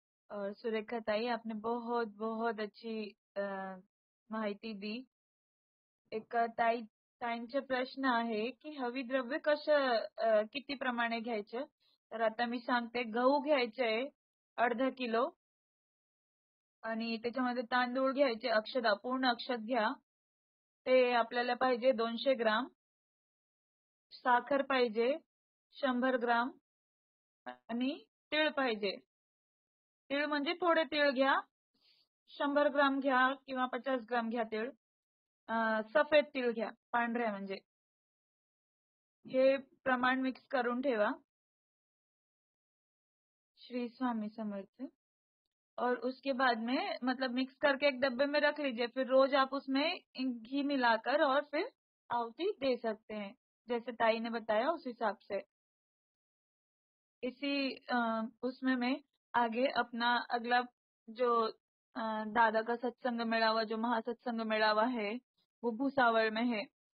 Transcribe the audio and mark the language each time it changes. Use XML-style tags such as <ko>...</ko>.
<hi>और सुरेखा ताई आपने बहुत बहुत अच्छी माहिती दी.</hi> <mr>एक ताईंचे प्रश्न आहे की हवी द्रव्य किती प्रमाणे घ्यायचे. तर आता मी सांगते. गहू घ्यायचे 1/2 किलो आणि त्याच्यामध्ये तांदूळ घ्यायचे अक्षदा, पूर्ण अक्षत घ्या, ते आपल्याला पाहिजे 200 ग्राम. साखर पाहिजे 100 ग्राम आणि तीळ पाहिजे. तीळ म्हणजे थोडे तीळ घ्या, 100 ग्राम घ्या किंवा 50 ग्राम घ्या तीळ. सफेद तीळ घ्या, पांढऱ्या म्हणजे. हे प्रमाण मिक्स करून ठेवा. श्री स्वामी समर्थ.</mr> <hi>और उसके बाद में मतलब मिक्स करके एक डब्बे में रख लीजिए. फिर रोज आप उसमें घी मिलाकर और फिर आहुति दे सकते हैं, जैसे ताई ने बताया उस हिसाब से. इसी उसमें मैं आगे अपना अगला जो दादा का सत्संग मेळावा, जो महासत्संग मेळावा है, वो भूसावल में है.</hi>